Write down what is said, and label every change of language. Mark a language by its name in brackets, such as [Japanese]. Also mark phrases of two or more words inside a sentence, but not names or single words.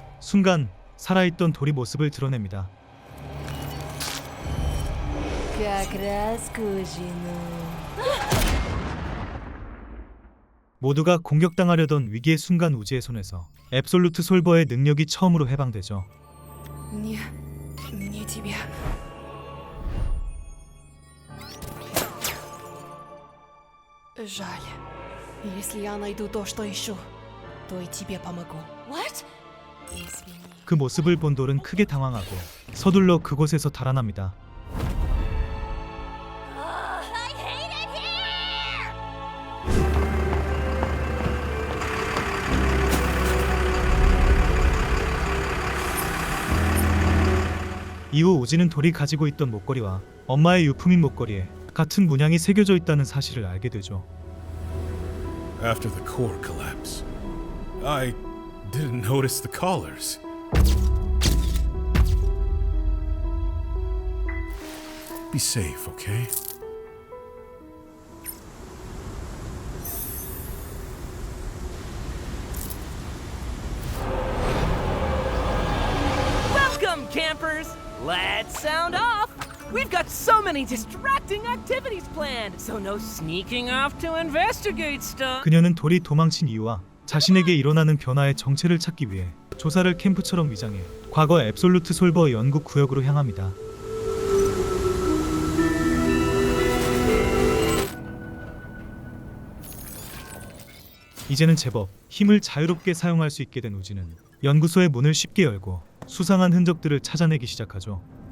[Korean] 순간 살아있던 돌이 모습을 드러냅니다. [Russian] Как раз к ужину. [Korean] 모두가 공격당하려던 위기의 순간 우지의 손에서 앱솔루트 솔버의 능력이 처음으로 해방되죠. [Russian] Не тебе. Жаль. Если я найду то, что ищу, то и тебе помогу. [English] What? [Korean] 그 모습을 본 돌은 크게 당황하고 서둘러 그곳에서 달아납니다. [English] I hate it here! [Korean] 이후 우지는 돌이 가지고 있던 목걸이와 엄마의 유품인 목걸이에 같은 문양이 새겨져 있다는 사실을 알게 되죠. [English] After the core collapse, I didn't notice the collars. Be safe, okay? Welcome, campers! Let's sound off! We've got so many distracting activities planned, so no sneaking off to investigate stuff. [Korean] 그녀는 돌이 도망친 이유와 자신에게 일어나는 변화의 정체를 찾기 위해 조사를 캠프처럼 위장해 과거 앱솔루트 솔버 연구 구역으로 향합니다. 이제는 제법 힘을 자유롭게 사용할 수 있게 된 우지는 연구소의 문을 쉽게 열고 수상한 흔적들을 찾아내기 시작하죠.